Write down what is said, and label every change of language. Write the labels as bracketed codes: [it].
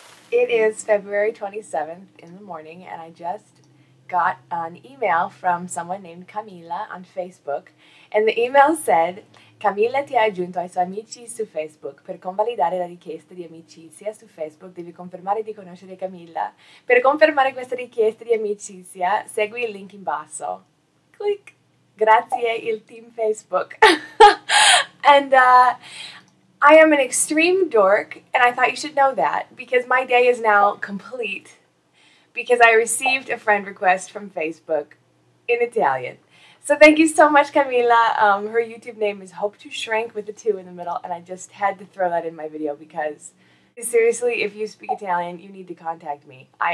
[en] It is February 27th in the morning, and I just got an email from someone named Camilla on Facebook, and the email said, [it] Camilla ti ha aggiunto ai suoi amici su Facebook. Per convalidare la richiesta di amicizia su Facebook devi confermare di conoscere Camilla. Per confermare questa richiesta di amicizia, segui il link in basso. Click. Grazie il team Facebook. [en] And I am an extreme dork, and I thought you should know that, because my day is now complete, because I received a friend request from Facebook in Italian. So thank you so much, Camilla. Her YouTube name is Hope to Shrink with the 2 in the middle, and I just had to throw that in my video because, seriously, if you speak Italian, you need to contact me.